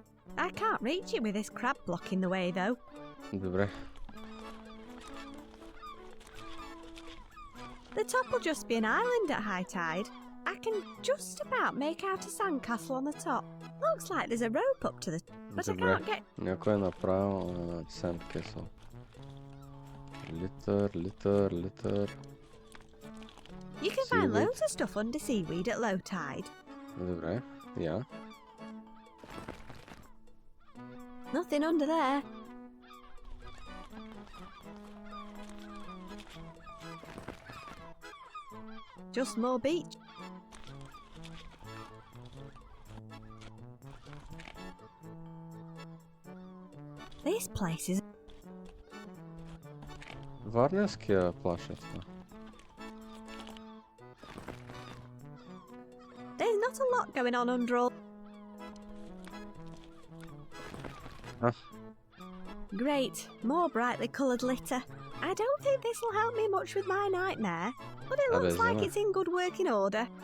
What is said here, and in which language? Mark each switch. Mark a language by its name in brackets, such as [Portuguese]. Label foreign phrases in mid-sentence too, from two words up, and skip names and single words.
[English] I can't reach it with this crab blocking the way though. [Bulgarian] Добре. [English] The top will just be an island at high tide. I can just about make out a sandcastle on the top. Looks like there's a rope up to the... But I can't get... [Bulgarian] Някой е направил [English] sandcastle. Litter. You can find loads of stuff under seaweed at low tide. [Bulgarian] Добре, я. [English] Nothing under there. Just more beach. This place is... [Bulgarian] Варненския плаш е това. [English] There's not a lot going on under all... Great, more brightly coloured litter. I don't think this will help me much with my nightmare, but it looks like it's in good working order.